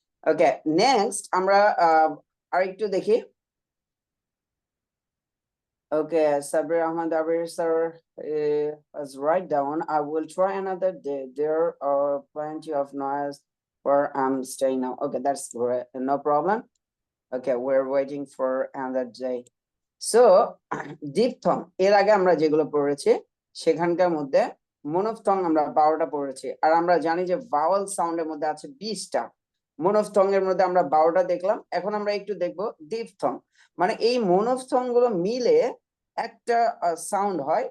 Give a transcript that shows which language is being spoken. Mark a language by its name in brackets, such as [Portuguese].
[English] Okay, next [Bangla] আমরা আরেকটু দেখি। [English] Okay, Sabir Ahmad Abir sir has write down. I will try another day. There are plenty of noise where I'm staying now. Okay, that's great. No problem. Okay, we're waiting for another day. [Bangla] So, diphthong এর আগে আমরা যেগুলো পড়েছি সেখানকার মধ্যে মনোফথং আমরা 12টা পড়েছি আর আমরা জানি যে ভাওয়াল সাউন্ডের মধ্যে আছে 20টা। মনোফথং এর মধ্যে আমরা 12টা দেখলাম। এখন আমরা একটু দেখব ডিফথং, মানে এই মনোফথং গুলো মিলে একটা সাউন্ড হয়।